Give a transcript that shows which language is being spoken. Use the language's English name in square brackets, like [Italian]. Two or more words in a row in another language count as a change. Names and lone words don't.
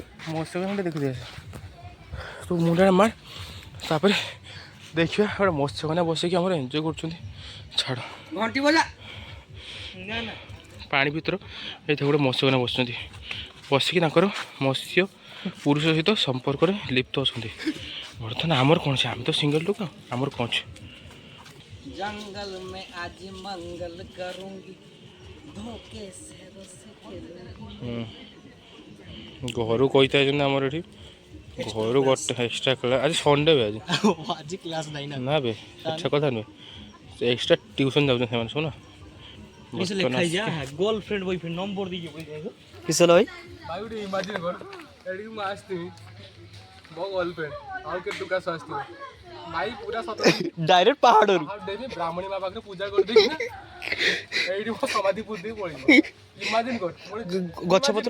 [Odia] ମତ୍ସ୍ୟକନ୍ୟା ଦେଖିଦି ଆସ ତୁ ମୁଣ୍ଡରେ ମାର ତାପରେ ଦେଖିବା ଗୋଟେ ମତ୍ସ୍ୟକନ୍ୟା ବସିକି ଆମର ଏନ୍ଜୟ କରୁଛନ୍ତି ଛାଡ଼ ଘଣ୍ଟି ବଜା ନା ନା ପାଣି ଭିତର ଏଇଠି ଗୋଟେ ମତ୍ସ୍ୟକନ୍ୟା ବସୁଛନ୍ତି ବସିକି ତାଙ୍କର ମତ୍ସ୍ୟ ପୁରୁଷ ସହିତ ସମ୍ପର୍କରେ ଲିପ୍ତ ଅଛନ୍ତି ବର୍ତ୍ତମାନ ଆମର କ'ଣ ଅଛି ଆମେ ତ ସିଙ୍ଗଲ ଲୋକ ଆମର କ'ଣ ଅଛି [Hindi] जंगल में आज मंगल करूंगी धोखे से रस [Odia] ଘରୁ କହିଥାଇଛନ୍ତି ଆମର ଏଠି ଘରୁ ଗୋଟେ [English] extra class [Odia] ଆଜି ସଣ୍ଡେ ବେ ଆଜି [Hindi] आज क्लास नहीं ना [Odia] ନା ବେ ଆଚ୍ଛା କଥା ନୁହେଁ [English] extra tuition [Odia] ଯାଉଛନ୍ତି ସେମାନେ ସବୁ ନା [Hindi] किस लिखा है [English] girlfriend boyfriend [Hindi] नंबर दीजिए बोल जाएगा [Odia] କିସ ହେଲା ଭାଇ ଭାଇ ଗୋଟେ ଇମାଜିନ୍ କର ଏଠିକି ମୁଁ ଆସିଥିବି ମୋ ଗର୍ଲଫ୍ରେଣ୍ଡ ଆଉ କେତେ ଟଙ୍କା ଆସିଥିବ ଭାଇ ପୁରା ସତ ଡାଇରେକ୍ଟ ପାହାଡ଼ରୁ ଦେବି ବ୍ରାହ୍ମଣୀ ମା ପାଖରେ ପୂଜା କରିଦେବି ନା ଏଇଠି ମୋ ସମାଧି ପୂଜି ପଳେଇବ ଇମାଜିନ୍ କର ଗଛପତ୍ର